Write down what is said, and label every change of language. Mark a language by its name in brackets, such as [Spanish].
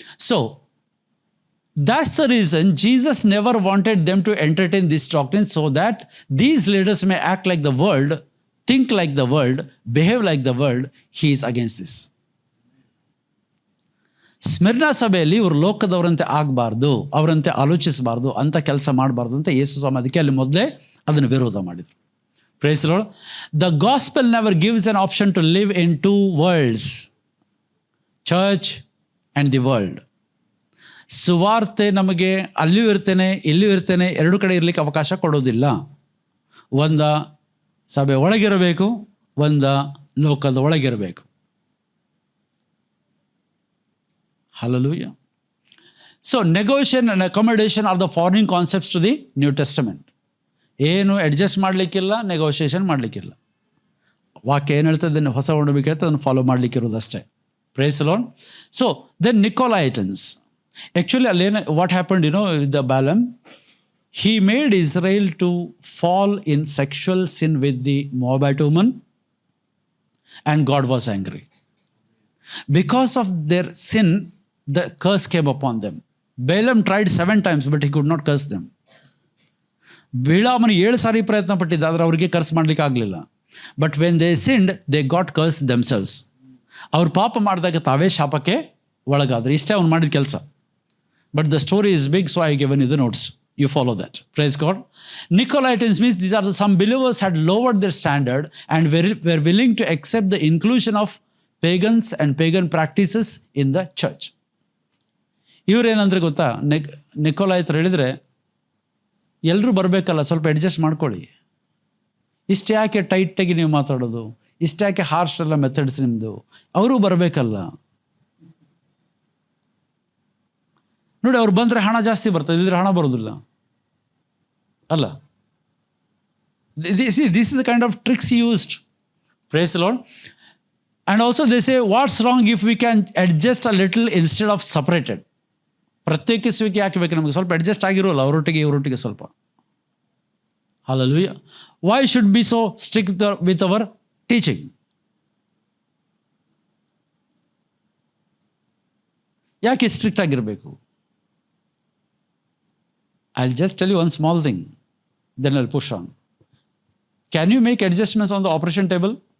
[English] So, that's the reason Jesus never wanted them to entertain this doctrine, so that these leaders may act like the world, think like the world, behave like the world. He is against this. [Kannada] ಸ್ಮಿರ್ನಾ ಸಭೆಯಲ್ಲಿ ಇವರು ಲೋಕದವರಂತೆ ಆಗಬಾರ್ದು, ಅವರಂತೆ ಆಲೋಚಿಸಬಾರ್ದು, ಅಂಥ ಕೆಲಸ ಮಾಡಬಾರ್ದು ಅಂತ ಯೇಸು ಸ್ವಾಮಿ ಅದಕ್ಕೆ ಅಲ್ಲಿ ಮೊದಲೇ ಅದನ್ನು ವಿರೋಧ ಮಾಡಿದರು. [English] Praise the Lord. The gospel never gives an option to live in two worlds, church and the world. [Kannada] ಸುವಾರ್ತೆ ನಮಗೆ ಅಲ್ಲಿಯೂ ಇರ್ತೇನೆ ಇಲ್ಲಿಯೂ ಇರ್ತೇನೆ ಎರಡು ಕಡೆ ಇರಲಿಕ್ಕೆ ಅವಕಾಶ ಕೊಡೋದಿಲ್ಲ. ಒಂದ ಸಭೆ ಒಳಗಿರಬೇಕು, ಒಂದ ಲೋಕದ ಒಳಗಿರಬೇಕು. [English] Hallelujah. So negotiation and accommodation are the foreign concepts to the New Testament. [Kannada] ಏನು ಅಡ್ಜಸ್ಟ್ ಮಾಡಲಿಕ್ಕಿಲ್ಲ, ನೆಗೋಷಿಯೇಷನ್ ಮಾಡಲಿಕ್ಕಿಲ್ಲ. ವಾಕ್ಯ ಏನು ಹೇಳ್ತದೆ, ಅದನ್ನು ಹೊಸ ಒಡಂಬಡಿಕೆ ಹೇಳ್ತದೆ, ಅದನ್ನು follow ಮಾಡಲಿಕ್ಕಿರೋದಷ್ಟೇ. [English] Praise the Lord. So then Nicolaitans, actually alene what happened, with the Balaam, he made Israel to fall in sexual sin with the Moabite woman, and God was angry. Because of their sin, the curse came upon them. Balaam tried 7 times, but he could not curse them. [Kannada] ಬಿಳಾಮನು 7 ಸಾರಿ ಪ್ರಯತ್ನ ಪಟ್ಟಿದ್ದ, ಆದರೆ ಅವರಿಗೆ ಕರ್ಸ್ ಮಾಡಲಿಕ್ಕೆ ಆಗಲಿಲ್ಲ. [English] But when they sinned, they got curse themselves. [Kannada] ಅವ್ರು ಪಾಪ ಮಾಡಿದಾಗ ತಾವೇ ಶಾಪಕ್ಕೆ ಒಳಗಾದ್ರೆ. ಇಷ್ಟೇ ಅವ್ನು ಮಾಡಿದ ಕೆಲಸ. [English] But the story is big, so I given you the notes. You follow that. Praise God. Nicolaitans means these are some believers had lowered their standard and were willing to accept the inclusion of pagans and pagan practices in the church. [Kannada] ಇವರೇನಂದ್ರೆ ಗೊತ್ತಾ, ನಿಕೋಲಾಯಿತರು ಹೇಳಿದರೆ ಎಲ್ಲರೂ ಬರಬೇಕಲ್ಲ, ಸ್ವಲ್ಪ adjust ಮಾಡ್ಕೊಳ್ಳಿ. ಇಷ್ಟು ಯಾಕೆ ಟೈಟಾಗಿ ನೀವು ಮಾತಾಡೋದು, ಇಷ್ಟು ಯಾಕೆ ಹಾರ್ಶ್ ಎಲ್ಲ ಮೆಥಡ್ಸ್ ನಿಮ್ಮದು, ಅವರು ಬರಬೇಕಲ್ಲ. ನೋಡಿ, ಅವ್ರು ಬಂದರೆ ಹಣ ಜಾಸ್ತಿ ಬರ್ತದೆ, ಇಲ್ಲದ್ರೆ ಹಣ ಬರೋದಿಲ್ಲ ಅಲ್ಲ. [English] This is the kind of tricks used. Praise the Lord. And also they say, what's wrong if we can adjust a little instead of separated. [Kannada] ಪ್ರತ್ಯೇಕಿಸುವಿಕೆ ಯಾಕೆ ಬೇಕು ನಮಗೆ, ಸ್ವಲ್ಪ ಅಡ್ಜಸ್ಟ್ ಆಗಿರೋಲ್ಲ ಅವರೊಟ್ಟಿಗೆ ಇವರೊಟ್ಟಿಗೆ ಸ್ವಲ್ಪ. [English] Hallelujah. Why should be so strict with our teaching? [Kannada] ಯಾಕೆ strict ಆಗಿರಬೇಕು? [English] I'll just tell you one small thing, then I'll push on. Can you make adjustments on the operation table?